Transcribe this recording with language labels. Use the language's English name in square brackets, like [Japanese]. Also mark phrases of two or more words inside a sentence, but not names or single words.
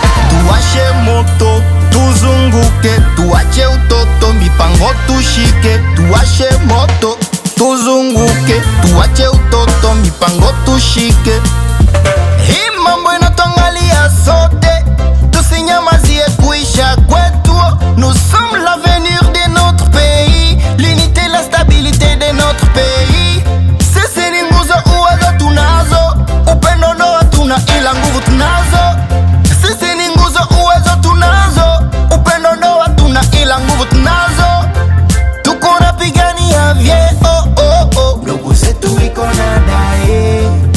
[Swahili] Tuwashe moto, tuzunguke, tuache utoto, mipango tushike. Tuwashe moto, tuzunguke, tuache utoto, mipango tushike. Hii mambo inatuangalia sote, tusinyamazie kuisha kwetu. [French] Nous sommes l'avenir de notre pays, l'unité, la stabilité de notre pays. [Swahili] Sisi ni nguzo, uwezo tunazo, upendo ndo hatuna, ila nguvu tunazo. Sisi ni nguzo, uwezo tunazo, upendo ndo hatuna, ila nguvu tunazo. Tuko napigania vye, oh, oh, oh. Ndugu zetu iko na dai.